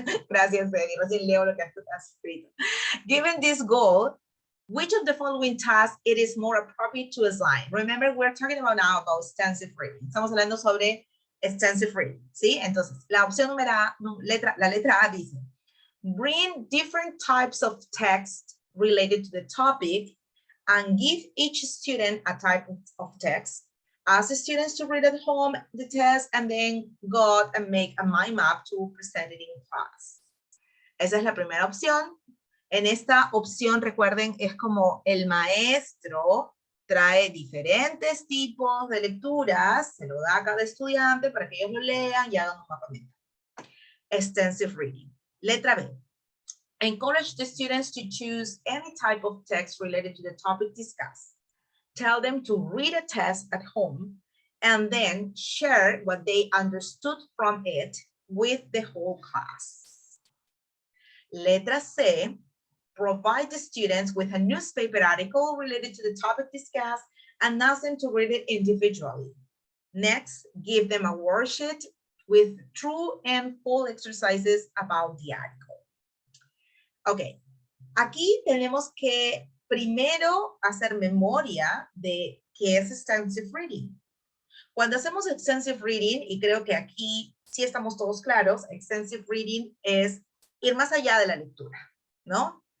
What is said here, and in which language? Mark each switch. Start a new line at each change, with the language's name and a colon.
Spanish: Gracias, Eddie. Recién leo lo que has escrito.
English: Given this goal, which of the following tasks it is more appropriate to assign? Remember, we're talking about now about extensive reading.
Spanish: Estamos hablando sobre extensive reading, ¿sí? Entonces, la opción número A, la letra A dice,
English: bring different types of text related to the topic and give each student a type of text Ask the students to read at home the test and then go and make a mind map to present it in class.
Spanish: Esa es la primera opción. En esta opción, recuerden, es como el maestro trae diferentes tipos de lecturas, se lo da a cada estudiante para que ellos lo lean y hagan un mapa mental.
English: Extensive reading.
Spanish: Letra B.
English: Encourage the students to choose any type of text related to the topic discussed. Tell them to read a text at home and then share what they understood from it with the whole class.
Spanish: Letra C.
English: Provide the students with a newspaper article related to the topic discussed and ask them to read it individually. Next, give them a worksheet with true and false exercises about the article.
Spanish: Ok, aquí tenemos que primero hacer memoria de qué es extensive reading. Cuando hacemos extensive reading, y creo que aquí sí estamos todos claros, extensive reading es ir más allá de la lectura, ¿no?